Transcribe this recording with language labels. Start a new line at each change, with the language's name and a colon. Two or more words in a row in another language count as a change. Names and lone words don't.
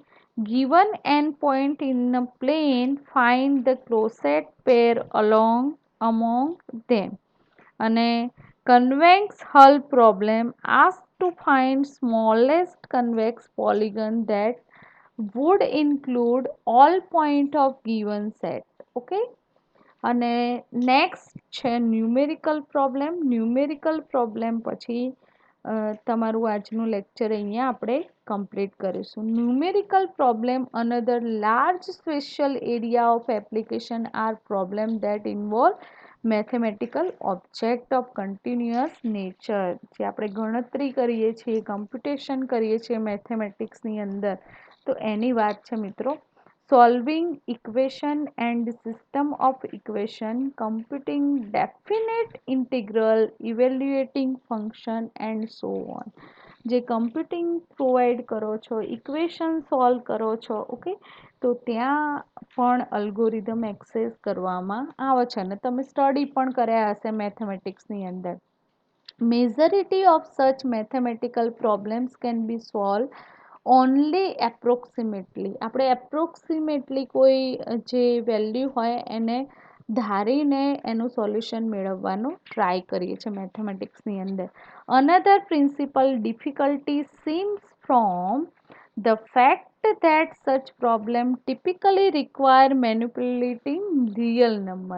English: Given n point in a plane, find the closed pair among them. અને convex hull problem asks to find smallest convex polygon that would include all point of given set.
Gujarati: Okay, અને નેક્સ્ટ છે
English: numerical problem
Gujarati: પછી તમારું આજનું લેક્ચર અહીંયા આપણે કમ્પ્લીટ કરીશું.
English: Numerical problem another large special area of application are problem that involve mathematical object of continuous nature.
Gujarati: જે આપણે ગણતરી કરીએ છીએ, કમ્પ્યુટેશન કરીએ છીએ મેથેમેટિક્સની અંદર, તો એની વાત છે મિત્રો.
English: Solving equation and system of equation, computing definite integral, evaluating function and so on.
Gujarati: જે
English: computing provide
Gujarati: કરો છો,
English: equation solve
Gujarati: કરો છો, ઓકે, તો ત્યાં પણ
English: algorithm access
Gujarati: કરવામાં આવે છે અને તમે સ્ટડી પણ કર્યા હશે મેથેમેટિક્સની અંદર.
English: Majority of such mathematical problems can be solved only approximately.
Gujarati: આપણે એપ્રોક્સિમેટલી કોઈ જે વેલ્યુ હોય એને ધારીને એનું સોલ્યુશન મેળવવાનો ટ્રાય કરીએ છીએ મેથેમેટિક્સની અંદર.
English: Another principal difficulty seems from the fact that such problem typically require manipulating real number.